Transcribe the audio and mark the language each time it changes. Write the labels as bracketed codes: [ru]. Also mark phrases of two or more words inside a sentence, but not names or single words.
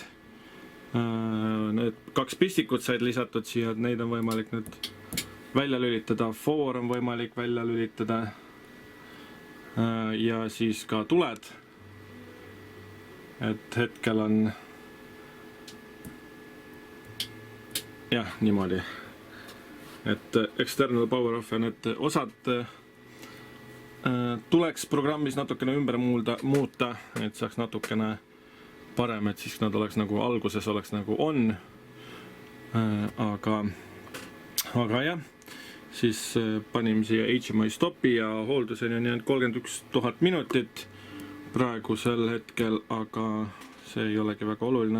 [et] Need 2 pistikut said lisatud siia, et neid on võimalik nüüd välja lülitada, foor on võimalik välja lülitada ja siis ka tuled. Et hetkel on jah, niimoodi. Et [en] external power off on, [et] et osad tuleks programmis natukene ümber muuta, et saaks natukene parem, et siis nad oleks nagu alguses oleks nagu on, aga jah, siis panime siia HMI stopi ja hoolduseni on jäänud 31 000 minutit praegusel hetkel, aga see ei olegi väga oluline.